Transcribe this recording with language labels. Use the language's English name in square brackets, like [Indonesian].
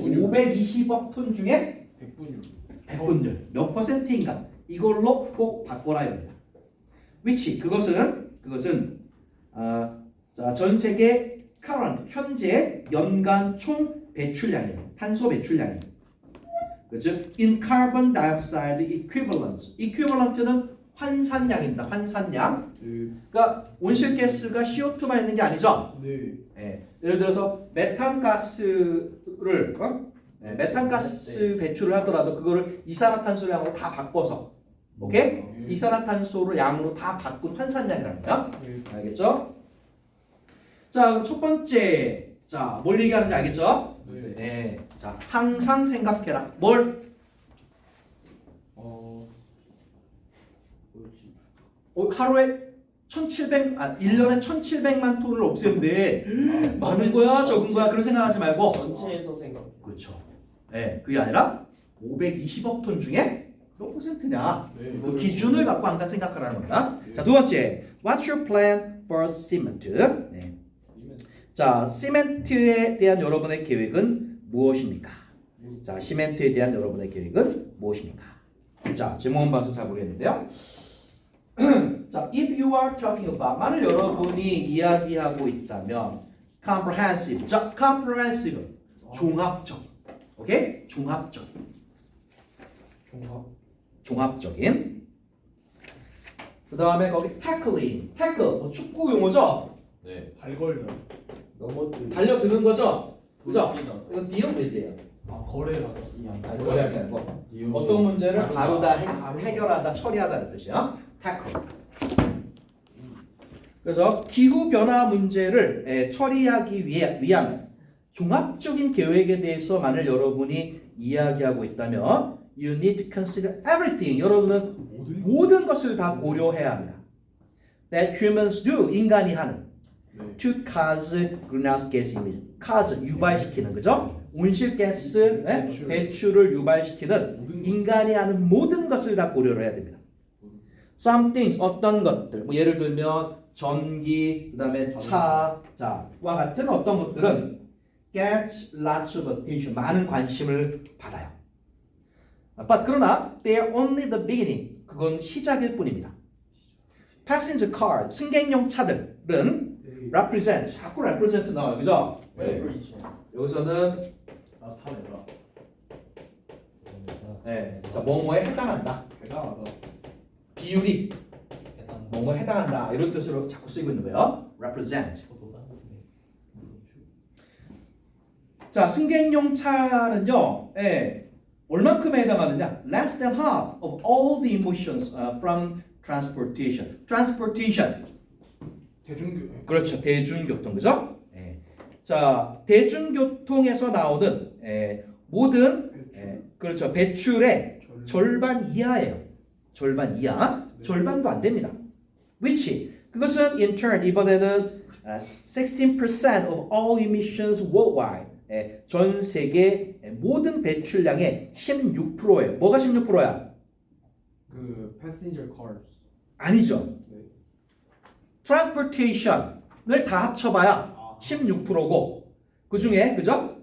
[Korean] 520억 톤 중에 100분율 몇 퍼센트인가 이걸로 꼭 바꿔라 합니다. which 그것은 자, 전 세계 current 현재 연간 총 배출량이에요. 탄소 배출량이에요. 즉 [English] in carbon dioxide equivalent [Korean] 는 환산량입니다. 환산량. 그러니까 온실가스가 CO2만 있는 게 아니죠. 네. 예를 들어서 메탄가스를 메탄가스 배출을 하더라도 그거를 이산화탄소량으로 다 바꿔서 오케이? 이산화탄소를 양으로 다 바꾼 환산량이라는 거야. 알겠죠? 자, 그럼 첫 번째 자, 뭘 얘기하는지 알겠죠? 네. 자, 항상 생각해라. 뭘? 하루에 1년에 1700만 톤을 없애는데 많은 거야, 적은 거야 그런 생각하지 말고 전체에서 생각. 그렇죠. 그게 아니라 520억 톤 중에 몇 퍼센트냐 그 기준을 갖고 항상 생각하라는 겁니다. 자, 두 번째, [English] what's your plan for cement? [Korean] 자, 시멘트에 대한 여러분의 계획은 무엇입니까? 자, 시멘트에 대한 여러분의 계획은 무엇입니까? 자, 제목은 봐서 잘 모르겠는데요. 자, [English] if you are talking about [Korean] 만일 여러분이 이야기하고 있다면 comprehensive. 자, comprehensive 종합적. 오케이? 종합적인. 그 다음에 거기 tackling. tackle 뭐 축구 용어죠? 네. 발걸려. 넘어뜨. 달려드는 거죠? 그죠? 돌진하다. 이건 deal with예요. 거래하다. 아니, 거래할 때 아니고 어떤 문제를 다루다, 해결하다, 처리하다는 뜻이야. [English] tackle. [Korean] 그래서 기후 변화 문제를 처리하기 위한 종합적인 계획에 대해서 만일 여러분이 이야기하고 있다면 [English] you need to consider everything. [Korean] 여러분은 모든 것을 다 고려해야 합니다. [English] That humans do. [Korean] 인간이 하는 [English] to cause greenhouse gas emission. [Korean] cause 유발시키는 거죠. 온실가스 배출을 유발시키는 인간이 하는 모든 것을 다 고려를 해야 됩니다. Some things 어떤 것들 뭐 예를 들면 전기 그다음에 차와 같은 어떤 것들은 [English] get lots of attention [Korean] 많은 관심을 받아요. [English] But [Korean] 그러나 [English] they are only the beginning. [Korean] 그건 시작일 뿐입니다. [English] Passenger car [Korean] 승객용 차들은 represent 자꾸 represent 나와요, 그죠? 네. 여기서는 나타내다. 네, 자 뭐뭐에 해당한다. 대단하다. 비율이 해당. 뭐뭐에 해당한다 이런 뜻으로 자꾸 쓰이고 있는 거예요. [English] represent. [Korean] 저도 따뜻해. 자, 승객용 차는요, 예, 얼만큼에 해당하느냐? [English] Less than half of all the emissions from transportation. transportation. [Korean] 대중교. 그렇죠. 대중교통, 그죠? 예. 자, 대중교통에서 나오는 모든 그렇죠. 배출의 절반 이하예요. 절반 이하. 네. 절반도 안 됩니다. [English] which [Korean] 그것은 [English] in turn [Korean] 이번에는 [English] 16% of all emissions worldwide. [Korean] 전 세계 모든 배출량의 16%예요. 뭐가 16%야? 그 passenger cars. 아니죠. 네. transportation을 다 합쳐봐야 아. 16%고 그 중에 그죠?